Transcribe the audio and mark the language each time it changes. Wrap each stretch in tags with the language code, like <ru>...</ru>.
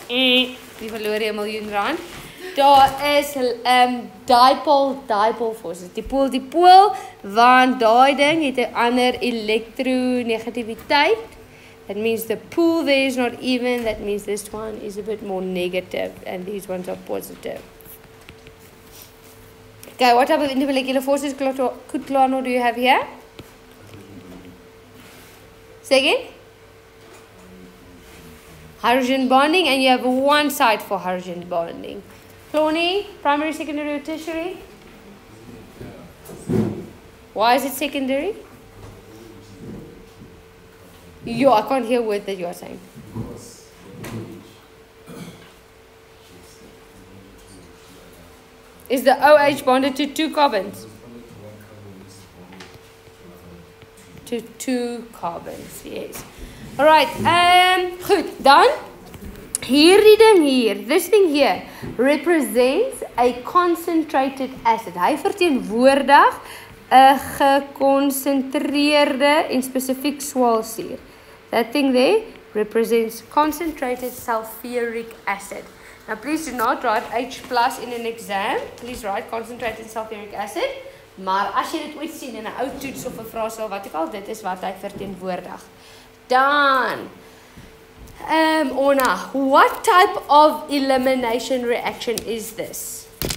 <af>Die verloor jy 1 miljoen rand. Daar is dipole forces. Die pool, want daai ding het 'n ander elektronegativiteit.</af> <en>That means the pool there is not even. That means this one is a bit more negative and these ones are positive. Okay, what type of intermolecular forces, Kutlano, do you have here? Say again? Hydrogen bonding, and you have one side for hydrogen bonding. Cloney, primary, secondary, or tertiary? Why is it secondary? Yo, I can't hear a word that you are saying. Is the OH bonded to 2 carbons? To 2 carbons, yes. Alright,</en> <af>goed, dan hierdie ding hier,</af> <en>this thing here represents a concentrated acid.</en> <af>Hy verteenwoordig 'n gekonsentreerde en spesifiek swaalsuur.</af> <en>That thing there represents concentrated sulfuric acid. Now please do not write H plus in an exam. Please write concentrated sulfuric acid.</en> <af>Maar as jy dit ooit sien in 'n ou toets of 'n vraestel wat ook al, dit is wat hy verteenwoordig.</af> <en>Dan Ona, what type of elimination reaction is this?</en>